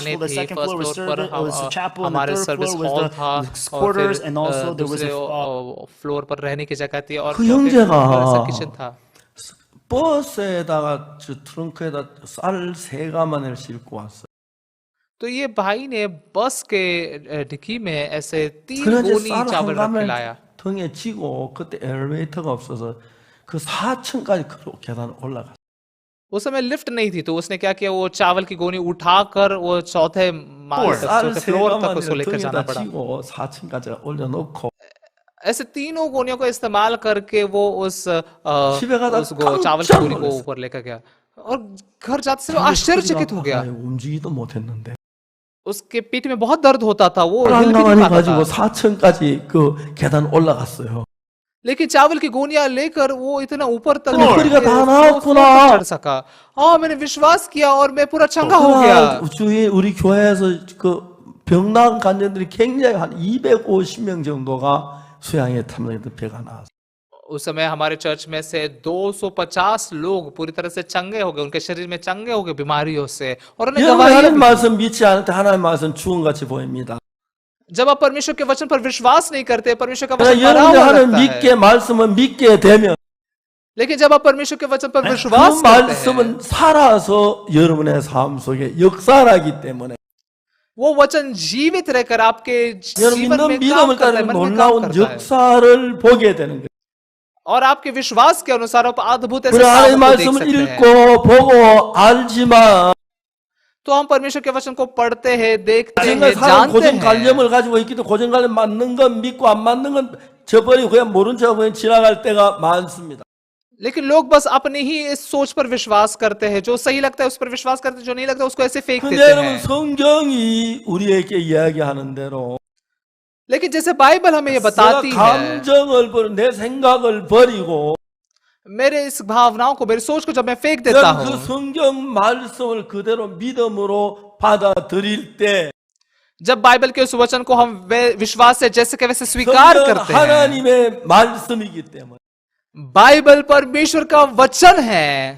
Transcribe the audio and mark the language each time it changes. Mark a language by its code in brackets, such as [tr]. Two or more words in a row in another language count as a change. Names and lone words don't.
[hi] दुकानें [en] floor, the [hi] थी, [en] second [hi] first [en] floor was [hi] floor पर [en] service, was the chapel, and the [hi] हमारे [en] third [hi] सर्विस [en] floor [hi] हॉल [en] was [hi] था [en] the [hi] और [en] quarters, [hi] फिर [en] and also there was [hi] दूसरे [en] a [hi] फ्लोर पर रहने की जगह थी और [ko] 그 [hi] चौथे [ko] 형제가 [hi] फ्लोर पर किचन था। [ko] 버스에다가 저 트렁크에다 쌀 3가마니를 싣고 왔어. [hi] तो ये भाई ने बस के डिक्की में ऐसे 3 [ko] 그런데 [hi] गोनी [ko] 쌀 [hi] चावल [ko] 한 [hi] रख के लाया। [ko] 가마를 등에 지고 그때 엘리베이터가 없어서 그 4층까지 계단 올라갔어. [hi] उस समय लिफ्ट नहीं थी, तो उसने क्या किया, वो चावल की गोनी उठाकर वो चौथे माले तक, [ko] 쌀 [hi] चौथे फ्लोर तक उसको [ko] 3가마니를 [hi] लेकर जाना [ko] 등에다 [hi] पड़ा। [ko] 지고 4층까지 올려놓고 [hi] ऐसे तीनों गोनियों को इस्तेमाल करके वो [ko] 집에 가다 [hi] चावल की [ko] 깜짝 [hi] गोनी को [ko] 놀랐어. [hi] ऊपर लेकर गया और घर जाते से वो आश्चर्यचकित हो गया। [ko] 움직이도 못했는데 [hi] उसके पीठ में बहुत दर्द होता था, वो हिल भी नहीं [ko] 랑랑하니 [hi] पाता [ko] 가지고 [hi] था। [ko] 4층까지 그 계단 올라갔어요. [hi] लेकिन चावल की गोनियां लेकर वो इतना ऊपर तक [ko] अरे 허리가 다 [hi] फ्लोर [ko] 나왔구나। [hi] तक चढ़ सका। हाँ, मैंने विश्वास किया और मैं पूरा चंगा हो गया। [ko] 그러나 주위 우리 교회에서 그 병난 간증들이 굉장히 한 250명 정도가 수양에 탐정했던 배가 나왔어요. [hi] उस समय हमारे चर्च में से 250 लोग पूरी तरह से चंगे हो गए, उनके शरीर में चंगे हो गए बीमारियों से, और उन्हें [ko] 여러분 [hi] गवाहियां [ko] 하나님 [hi] भी। [ko] 말씀 믿지 않을 때 하나님 말씀 죽음같이 보입니다. [hi] जब आप परमेश्वर के वचन पर विश्वास नहीं करते, परमेश्वर का [ko] 그러나 [hi] वचन मरा [ko] 여러분이 [hi] हुआ [ko] 하나님 [hi] लगता है। [ko] 믿게 말씀을 믿게 되면 [hi] लेकिन जब आप परमेश्वर के वचन पर [ko] 그 [hi] विश्वास करते हैं, [ko] 말씀은 살아서 여러분의 삶 속에 역사하기 때문에 [hi] वो वचन जीवित रहकर आपके [ko] 여러분 [hi] जीवन [ko] 믿는 [hi] में काम [ko] 믿음을 [hi] करता है, [ko] 따르는 [hi] मन में काम [ko] 놀라운 [hi] करता है, [ko] 역사를 보게 되는 거예요. [hi] और आपके विश्वास के अनुसार आप अद्भुत ऐसे [ko] 그래 하나님 [hi] कामों को देख [ko] 말씀을 [hi] सकते हैं। [ko] 읽고 보고 알지만 [hi] तो हम परमेश्वर के वचन को पढ़ते हैं, देखते [ko] 인간 [hi] हैं, [ko] 사람 [hi] जानते हैं, [ko] 고정관념을 가지고 있기도 고정관념 맞는 건 믿고 안 맞는 건 저버리고 그냥 모른 척 그냥 지나갈 때가 많습니다. [hi] लेकिन लोग बस अपनी ही इस सोच पर विश्वास करते हैं, जो सही लगता है उस पर विश्वास करते हैं, जो नहीं लगता उसको ऐसे फेंक [ko] 근데 [hi] देते [ko] 여러분 [hi] हैं। [ko] 성경이 우리에게 이야기하는 대로 [hi] लेकिन जैसे बाइबल हमें ये [ko] 내가 [hi] बताती है, [ko] 감정을 버리고 내 생각을 버리고 [hi] मेरे इस भावनाओं को, मेरी सोच को जब मैं फेंक देता [ko] 여러분 그 [hi] हूँ, [ko] 성경 말씀을 그대로 믿음으로 받아들일 때 [hi] जब बाइबल के उस वचन को हम विश्वास से जैसे के वैसे स्वीकार [ko] 성경 [hi] करते हैं, [ko] 하나님의 말씀이기 때문에 [hi] बाइबल परमेश्वर का वचन है।